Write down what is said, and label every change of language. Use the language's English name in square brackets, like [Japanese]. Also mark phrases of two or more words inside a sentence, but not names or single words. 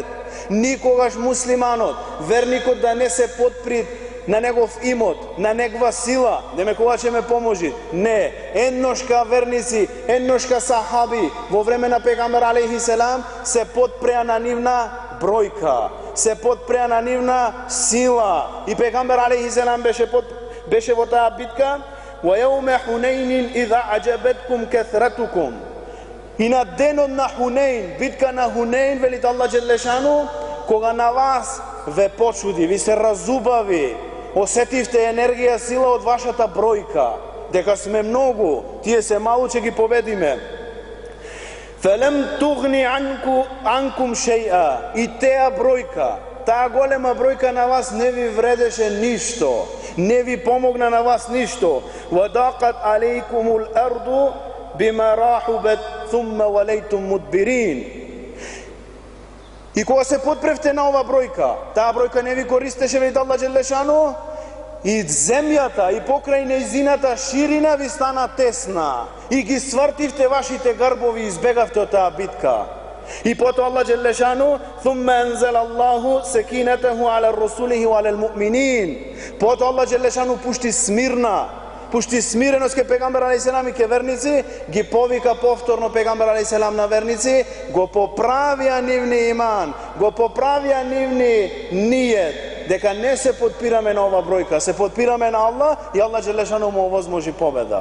[Macedonian] Никогаш муслиманот, верникот да не се подпри на негов имот, на негова сила, деме кога ќе ме поможи. Не, едношка верници, едношка сахаби во време на пегамбер алейхиселам се подпреа на нивна бројка, се подпреа на нивна сила. И пегамбер алейхиселам беше во таа битка. [Arabic] وَيَوْمَ حُنَيْنٍ إِذَا عَجَبَتْكُمْ كَثْرَتُكُمْ. [Macedonian] И на денот на Хунейн, битка на Хунейн, велит Allah Đelešanu, кога на вас ве почуди, ви се разубави, осетивте енергија, сила од вашата бројка, дека сме многу, тие се малу, ќе ги победиме. [Arabic] فَلَمْ تُغْنِ عَنْكُمْ شَيْئًا. [Macedonian] И теа бројка, таа голема бројка на вас не ви вредеше ништо, не ви помогна на вас ништо. [Arabic] وَضَاقَتْ عَلَيْكُمُ الْأَرْضُ بِمَا رَحُبَتْ ثُمَّ وَلَيْتُمْ مُدْبِرِينَ. [Macedonian] И кога се подпревте на ова бројка, таа бројка не ви користеше, вели Allah Đelešanu, и земјата и покрај нејзината ширина ви стана тесна и ги свртивте вашите грбови и избегавте од таа битка. И потоа Аллах Джелешану [Arabic] ثم أنزل الله سكينته على رسوله وعلى المؤمنين. [Macedonian] Потоа Аллах Джелешану пушти смиреност ке пегамбер алейхиселам и ке верници, ги повика повторно пегамбер алейхиселам на верници, го поправија нивни иман, го поправија нивни нијет, дека не се подпираме на ова бројка, се подпираме на Аллах и Аллах Джелешану му овозможи победа.